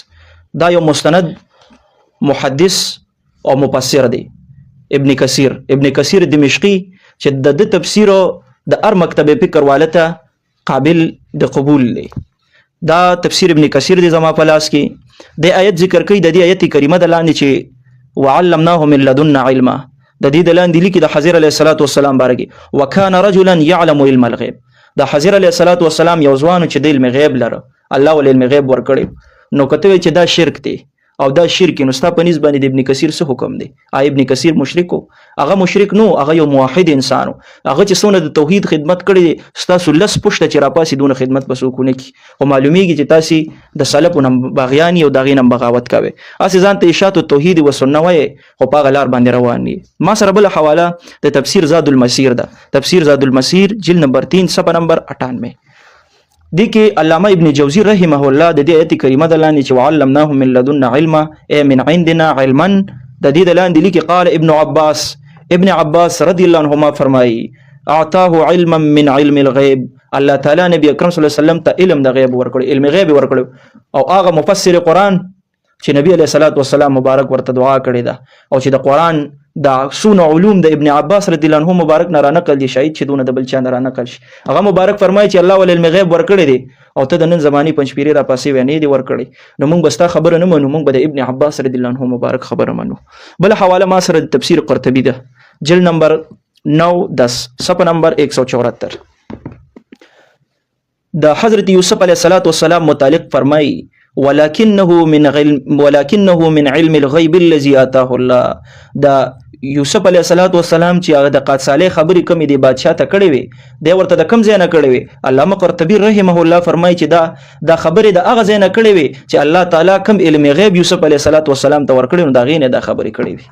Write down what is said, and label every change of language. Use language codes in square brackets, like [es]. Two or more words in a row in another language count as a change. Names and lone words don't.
[ps] دا یو مستند محدث او مفسر دی ابن کثیر دمشقی چې د تفسیر د هر مکتبه فکر والته قابل د قبول دی. دا تفسیر ابن کثیر دی زما په لاس کې. د آیت ذکر کوي، د دې آیت کریمه د لاندې چې [ar] وعلمناه من لدنا علما، [ps] د دې د لاندې لیکي د حضرت [ar] علیه الصلاۃ والسلام [ps] بارګي [ar] وکانه رجلا يعلم علم الغیب. [ps] د حضرت [ar] علیه الصلاۃ والسلام [ps] یو ځوان چې د علم غیب لره، الله ول علم غیب ورکړي. نو کته چې دا شرک دی او دا شرک نو ستا په نسبت باندې د ابن کثیر څه حکم دی؟ ابن کثیر مشرک وو؟ هغه مشرک نو، هغه یو موحد انسان وو. هغه چې څونه د توحید خدمت کړی دی، ستاسو لس پښته چې راپاسې دونه خدمت په څوک نه کی. خو معلومیږي چې تاسې د سلفو نه باغیان او د هغې نه بغاوت کوئ. هسې ځان ته اشاعت التوحید و سنه وایې، خو په هغه لار باندې روان یې. ما سره بله حواله د تفسیر زاد المسیر ده، تفسیر زاد المسیر جلد نمبر 3 صفحه نمبر 98. دی کې علامه ابن جوزی [ar] رحمه الله [ps] د دې آیت کریمه د لاندې چې [ar] وعلمناه من لدنا علما ای من عندنا علما، [ps] د دې د لاندې لیکي [ar] قال ابن عباس رضی الله عنهما [ps] فرمایي [ar] اعطاه علما من علم الغیب، [ps] الله تعالی نبی اکرم [ar] صلی الله علیه وسلم [ps] ته علم د غیب ورکړي، علم غیب ورکړي. او هغه مفسر قرآن چې نبی [ar] علیه الصلاۃ والسلام [ps] مبارک ورته دعا کړې ده، او چې د قرآن دا سونه علوم د ابن عباس [ar] رضی الله عنه [ps] مبارک نه رانقل دي، شاید چې دونه د بل چا نه رانقل شي. هغه مبارک فرمایي چې الله ول علم غیب ورکړی دی او ته د نن زماني پنځپیري را پاسې وینې دی ورکړی. نو موږ بستا خبره نه منو، موږ به د ابن عباس [ar] رضی الله عنه [ps] مبارک خبره منو. بل حواله ما سره د تفسیر قرطبی ده، جلد نمبر 9-10 صفحه نمبر 174. د حضرت یوسف [ar] علیه السلام [ps] متعلق فرمایي [ar] ولكنه من علم الغیب الذي آتاه الله. [ps] دا یوسف [ar] علیه السلام [ps] چې هغه د قاد صالح خبرې کمی دی بادشاہ ته کړې وي، دی ورته د کم ځای نه کړې وي. علامه قرطبی [ar] رحمه الله [ps] فرمایي چې دا خبرې د هغه ځای نه کړې وي چې الله تعالی کم علم غیب یوسف [ar] علیه السلام [ps] ته ورکړي، نو د هغې نه دا خبرې کړې وي.